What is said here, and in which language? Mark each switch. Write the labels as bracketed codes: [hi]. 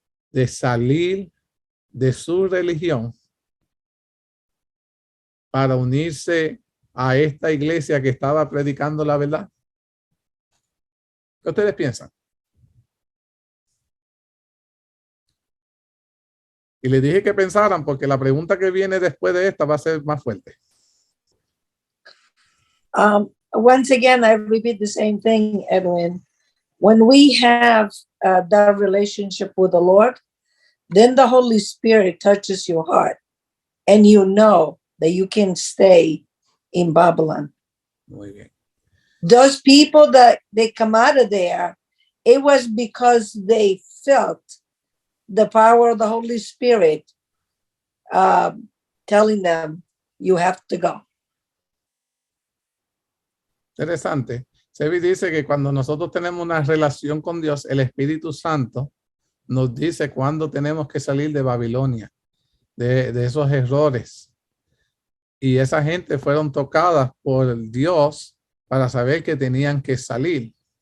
[es] De salir de su religión para unirse a esta iglesia que estaba predicando la verdad. ¿Qué ustedes piensan? Y les dije que pensaran porque la pregunta que viene después de esta va a ser más fuerte. [en] Once again, I repeat the same thing, Edwin. When we have that relationship with the Lord, then the Holy Spirit touches your heart and you know that you can stay in Babylon. [es] Muy bien. [en] Those people that they come out of there, it was because they felt the power of the Holy Spirit telling them, you have to go. [es] Interesante. Sebi dice que cuando nosotros tenemos una relación con Dios, el Espíritu Santo nos dice cuándo tenemos que salir de Babilonia, de esos errores. Y esa gente fueron tocadas por Dios para saber que tenían que salir.